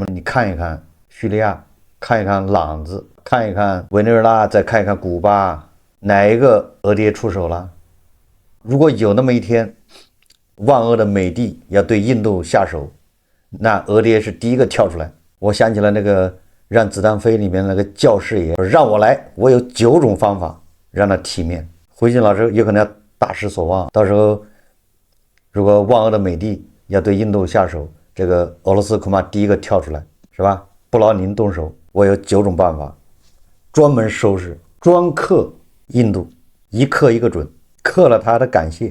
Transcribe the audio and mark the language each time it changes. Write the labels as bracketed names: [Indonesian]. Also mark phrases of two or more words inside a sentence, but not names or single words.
[Chinese] 你看一看敘利亞，看一看朗子，看一看委內瑞拉，再看一看古巴，哪一個俄爹出手了？如果有那麼一天，萬惡的美帝要對印度下手，那俄爹是第一個跳出來。我想起了那個讓子彈飛裡面那個教師爺，讓我來，我有9種方法讓他體面。胡錫進老師有可能要大失所望，到時候如果萬惡的美帝要對印度下手，這個俄羅斯恐怕第一個跳出來，是吧？不勞您動手，我有9種辦法，專門收拾專克印度，一克一個準，克了他的感謝。